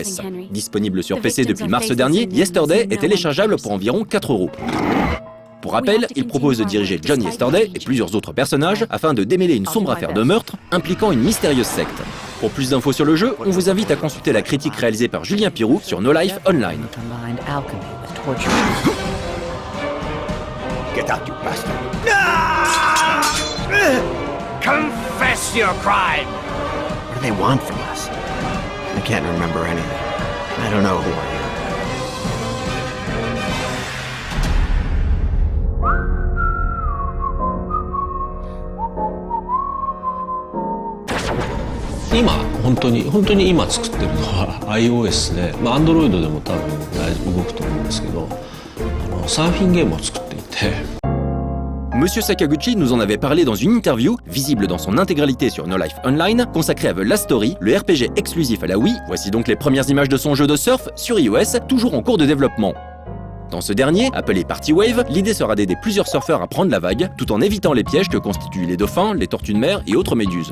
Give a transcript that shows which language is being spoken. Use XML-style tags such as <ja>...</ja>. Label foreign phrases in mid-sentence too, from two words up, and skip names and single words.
<fr>Disponible sur PC depuis mars dernier, Yesterday est téléchargeable pour environ 4 €. Pour rappel, il propose de diriger John Yesterday et plusieurs autres personnages afin de démêler une sombre affaire de meurtre impliquant une mystérieuse secte. Pour plus d'infos sur le jeu, on vous invite à consulter la critique réalisée par Julien Pirou sur No Life Online.</fr> <en>Get out, you bastard! Confess your crime! What do they want from us? I can't remember anything. I don't know who I am.</en> <ja>今本当に今作ってるのは iOS で、Android でも多分動くと思うんですけど、サーフィンゲームを作っていて。</ja> <fr>Monsieur Sakaguchi nous en avait parlé dans une interview, visible dans son intégralité sur No Life Online, consacrée à The Last Story, le RPG exclusif à la Wii. Voici donc les premières images de son jeu de surf sur iOS, toujours en cours de développement. Dans ce dernier, appelé Party Wave, l'idée sera d'aider plusieurs surfeurs à prendre la vague, tout en évitant les pièges que constituent les dauphins, les tortues de mer et autres méduses.</fr>